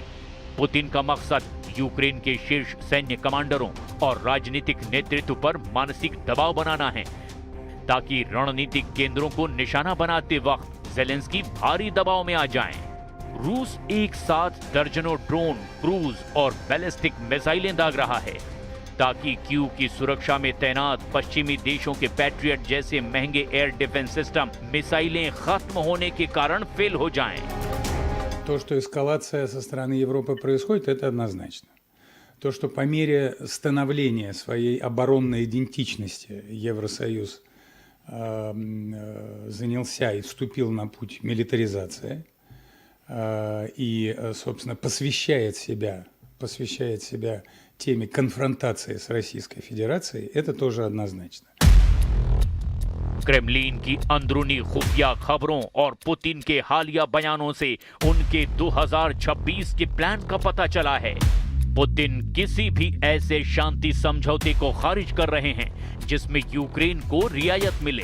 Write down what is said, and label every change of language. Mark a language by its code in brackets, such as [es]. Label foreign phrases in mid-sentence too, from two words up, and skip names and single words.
[hi] पुतिन का मकसद यूक्रेन के शीर्ष सैन्य कमांडरों और राजनीतिक नेतृत्व पर मानसिक दबाव बनाना है ताकि रणनीतिक केंद्रों को निशाना बनाते वक्त ज़ेलेंस्की भारी दबाव में आ जाएं। रूस एक साथ दर्जनों ड्रोन, क्रूज और बैलिस्टिक मिसाइलें दाग रहा है ताकि कीव की सुरक्षा में तैनात पश्चिमी देशों के पैट्रियट जैसे महंगे [en] air defense system [hi] मिसाइलें खत्म होने के कारण फेल हो जाएं। [ru] То, что эскалация со стороны Европы происходит, это однозначно. То, что по мере становления своей оборонной идентичности Евросоюз занялся и вступил на путь милитаризации и, собственно, посвящает себя теме конфронтации с Российской Федерацией, это тоже однозначно. [hi] क्रेमलिन की अंदरूनी खुफिया खबरों और पुतिन के हालिया बयानों से उनके 2026 के प्लान का पता चला है। पुतिन किसी भी ऐसे शांति समझौते को खारिज कर रहे हैं जिसमें यूक्रेन को रियायत मिले।